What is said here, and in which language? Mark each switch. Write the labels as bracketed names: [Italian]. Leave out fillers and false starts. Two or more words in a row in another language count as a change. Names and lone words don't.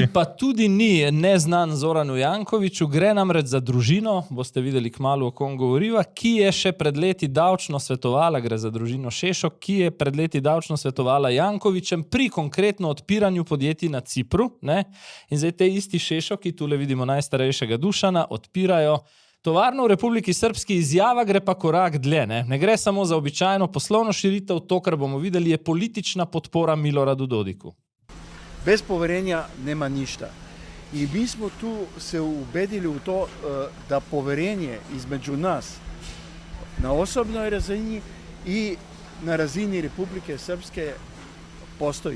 [Slovenian] Ki pa tudi ni neznan Zoranu Jankoviću, gre namreč za družino, boste videli kmalu, o kom govoriva, ki je še pred leti davčno svetovala, gre za družino Šešok, ki je pred leti davčno svetovala Jankovićem pri konkretno odpiranju podjetij na Cipru. Ne? In zdaj te isti Šešoki, tule vidimo najstarejšega Dušana, odpirajo tovarno v Republiki Srpski. Izjava gre pa korak dlje. Ne gre samo za običajno poslovno širitev, to, kar bomo videli, je politična podpora Miloradu Dodiku. [Serbian] Bez poverenja nema ništa. I mi smo tu se ubedili u to da poverenje između nas na osobnoj razini i na razini Republike Srpske postoji.